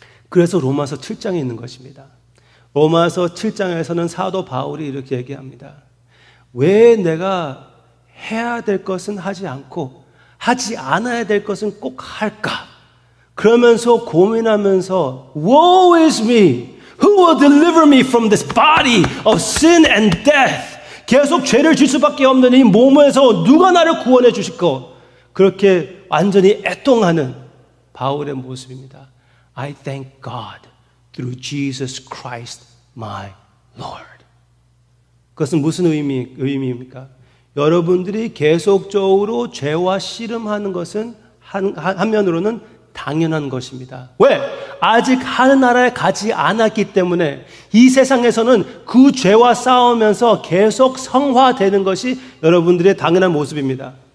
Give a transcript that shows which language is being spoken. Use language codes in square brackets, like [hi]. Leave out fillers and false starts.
[ko] 그래서 로마서 7장에 있는 것입니다. 로마서 7장에서는 사도 바울이 이렇게 얘기합니다. 왜 내가 해야 될 것은 하지 않고 하지 않아야 될 것은 꼭 할까? 그러면서 고민하면서 [en] Woe is me! Who will deliver me from this body of sin and death? [ko] 계속 죄를 질 수밖에 없는 이 몸에서 누가 나를 구원해 주실까? 그렇게 완전히 애통하는 바울의 모습입니다. [en] I thank God through Jesus Christ my Lord. [ko] 그것은 무슨 의미입니까? 여러분들이 계속적으로 죄와 씨름하는 것은 한면으로는 당연한 것입니다. 왜? 아직 하늘나라에 가지 않았기 때문에 이 세상에서는 그 죄와 싸우면서 계속 성화되는 것이 여러분들의 당연한 모습입니다.